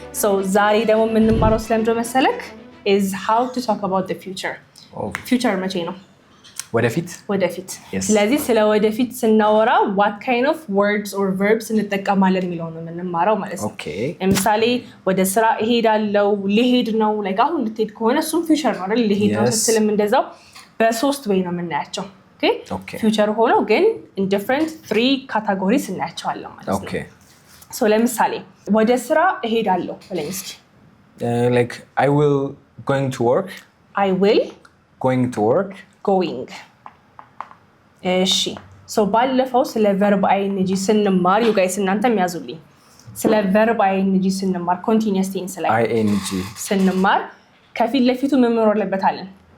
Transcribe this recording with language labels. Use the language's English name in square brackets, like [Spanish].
[English] So [Amharic] ዛሬ ደግሞ የምንማረው ስለምንድነው መሰለክ [English] is how to talk about the future. [Amharic] Future መቼ ነው? ወደፊት። ስለዚህ ስለ ወደፊት ስናወራ [English] what kind of words or verbs [Amharic] እንጠቀማለን የሚለው ነው የምንማረው ማለት ነው። ለምሳሌ ወደ ስራ እሄዳለሁ፣ ልሄድ ነው፣ like አሁን ልትሄድ ከሆነ እሱም future ነው አይደል? ልሄድ ነው ስትልም እንደዛው በሶስት ወይ ነው የምናያቸው። Okay. Future ሆኖ ግን [English] in different 3 categories [Amharic] እናያቸዋለን ማለት ነው። So ለምሳሌ ወደ ስራ እሄዳለሁ ብለኝ እስኪ። [English] Like I will going to work. I will going to work. Going. [Amharic] እሺ so ባለፈው ስለ verb ing ስንማር [English] you guys [Amharic] እናንተም ያዙልኝ። ስለ verb ing ስንማር continuous tense ላይ [English] ing [Amharic] ስንማር ከፊት ለፊቱ ምን መኖር አለበት አለን?